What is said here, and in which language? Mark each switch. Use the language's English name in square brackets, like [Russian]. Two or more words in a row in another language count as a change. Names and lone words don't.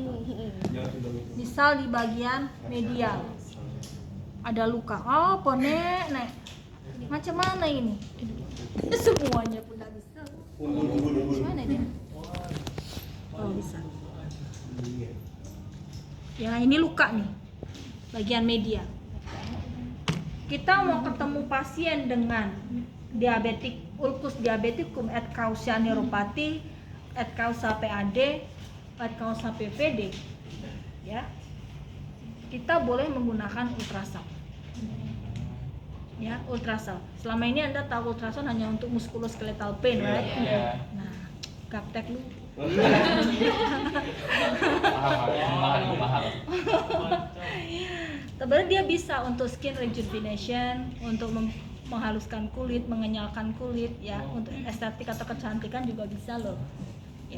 [Indonesian] Misal di bagian medial ada luka, apa nek macam mana ini? Semuanya pun tidak bisa. Mana dia? Oh bisa. Ya ini luka nih, bagian media. Kita mau ketemu pasien dengan diabetik [Latin] ulcus diabeticum et causa neuropati, et causa PAD, et causa PVD, [Indonesian] ya. Kita boleh menggunakan ultrasound. Ya, ultrasound. Selama ini Anda tahu ultrasound hanya untuk [English] musculoskeletal pain, right? [Indonesian] Yeah. Nah, gaptek lu. mahal. Sebenarnya dia bisa untuk [English] skin rejuvenation, [Indonesian] untuk menghaluskan kulit, mengenyalkan kulit, ya, untuk estetik atau kecantikan juga bisa loh, ya.